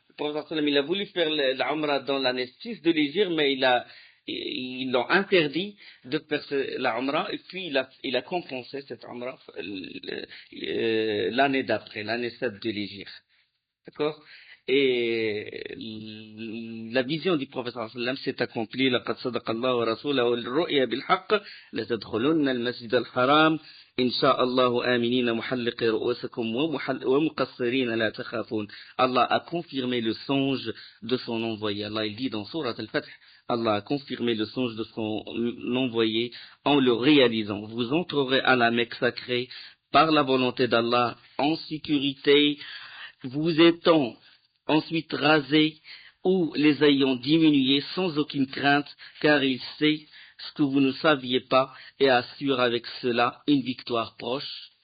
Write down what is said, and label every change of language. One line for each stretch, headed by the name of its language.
French: Le prophète sallam, il a voulu faire l'Umra dans l'année 6 de l'Hégire, mais ils l'ont interdit de faire la Umra, et puis il a compensé cette Umra l'année d'après, l'année 7 de l'Hégire. D'accord? Et la vision du prophète sallallahu alayhi wa sallam s'est accomplie.
Arabic: لقد صدق الله ورسوله الرؤيا بالحق لتدخلن المسجد الحرام إن شاء الله آمنين محلق رؤوسكم ومقصرين لا تخافون.
French: Allah a confirmé le songe de son envoyé. Allah il dit dans Surat Al-Fath, Allah a confirmé le songe de son envoyé en le réalisant. Vous entrerez à la Mecque sacrée par la volonté d'Allah en sécurité, vous étant ensuite rasés ou les ayant diminués sans aucune crainte, car il sait ce que vous ne saviez pas et assure avec cela une victoire proche.